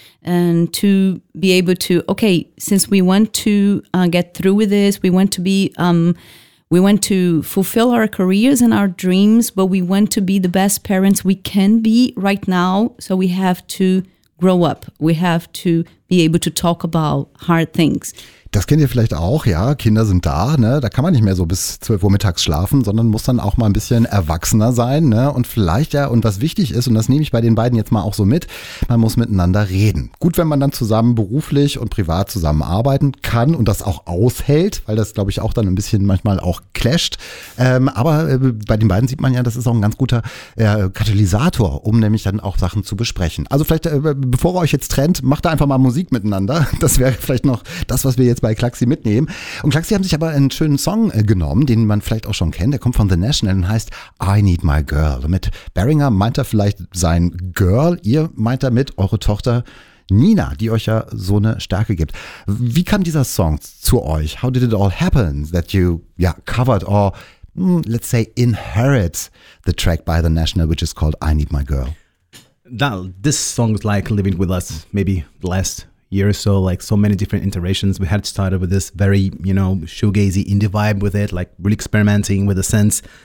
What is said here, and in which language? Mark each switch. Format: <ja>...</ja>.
<en>And to be able to, okay, since we want to get through with this, we want to be, we want to fulfill our careers and our dreams, but we want to be the best parents we can be right now. So we have to grow up. We have to be able to talk about hard things.</en> <de>Das kennt ihr vielleicht auch, ja, Kinder sind da, ne? Da kann man nicht mehr so bis 12 Uhr mittags schlafen, sondern muss dann auch mal ein bisschen erwachsener sein, ne? Und vielleicht, ja, und was wichtig ist, und das nehme ich bei den beiden jetzt mal auch so mit, man muss miteinander reden. Gut, wenn man dann zusammen beruflich und privat zusammenarbeiten kann und das auch aushält, weil das, glaube ich, auch dann ein bisschen manchmal auch clasht. Aber bei den beiden sieht man ja, das ist auch ein ganz guter Katalysator, um nämlich dann auch Sachen zu besprechen. Also vielleicht, bevor ihr euch jetzt trennt, macht da einfach mal Musik miteinander. Das wäre vielleicht noch das, was wir jetzt bei Klaxi mitnehmen. Und Klaxi haben sich aber einen schönen Song genommen, den man vielleicht auch schon kennt. Der kommt von The National und heißt I Need My Girl. Mit Beringer meint er vielleicht sein Girl. Ihr meint damit eure Tochter Nina, die euch ja so eine Stärke gibt. Wie kam dieser Song zu euch?</de> <en>How did it all happen that you covered or let's say inherit the track by The National, which is called I Need My Girl? Now, this song is like living with us, maybe blessed. Year or so, like so many different iterations. We had started with this very, you know, shoegazy indie vibe with it, like really experimenting with the sense.</en>